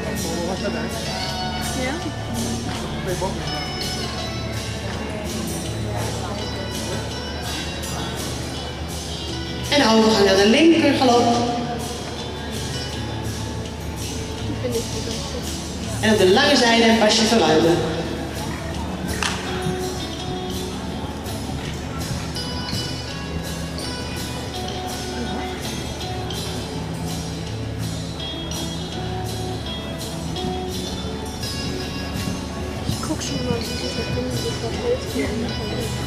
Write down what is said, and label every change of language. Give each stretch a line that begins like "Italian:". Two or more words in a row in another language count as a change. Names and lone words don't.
Dutch: Wat was dat dan? Ja? 2 bokken. En overgang naar de linker galop.
German: Finde ich gut.
Dutch: En op de lange zijde een pasje verruimen.
German: Ich guck schon mal, wie dieser Film sich verhält hier in der Halle.